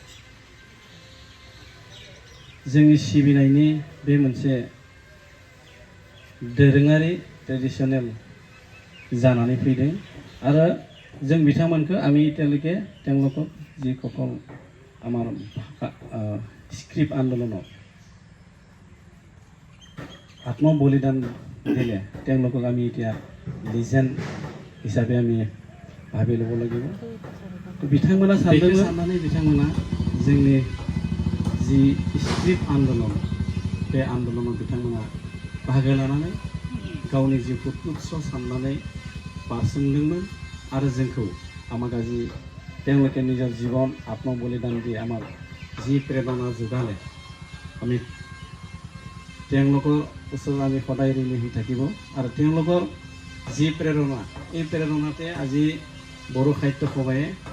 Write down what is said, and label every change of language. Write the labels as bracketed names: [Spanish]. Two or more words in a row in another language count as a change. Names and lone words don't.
[Bodo] जोंनि सिबिनायनि बे मोनसे दोरोङारि ट्रेडिशनेल जानानै फैदों आरो जों बिथांमोनखौ [Assamese] আমি এতিয়ালৈকে তেওঁলোকক যিসকল আমাৰ স্ক্ৰিপ্ট আন্দোলনত আত্ম বলিদান দিলে তেওঁলোকক আমি এতিয়া লিজেন্ড হিচাপে আমি ভাবি ল'ব লাগিব [Bodo] বিথাংমনা সানनानै बिथांमोना जोंनि जि स्क्रिप्ट आन्दोलन बे आन्दोलनाव बिथांमोना बाहागो लानानै गावनि जिउखौ तुच्छ साननानै बारसोमदोंमोन आरो जोंखौ [Assamese] আমাক আজি তেওঁলোকে নিজৰ জীৱন আত্ম বলিদান দি আমাক যি প্ৰেৰণা যোগালে আমি তেওঁলোকৰ ওচৰত আমি সদায় ঋণী হৈ থাকিব আৰু তেওঁলোকৰ যি প্ৰেৰণা এই প্ৰেৰণাতে আজি বড়ো সাহিত্য সভায়ে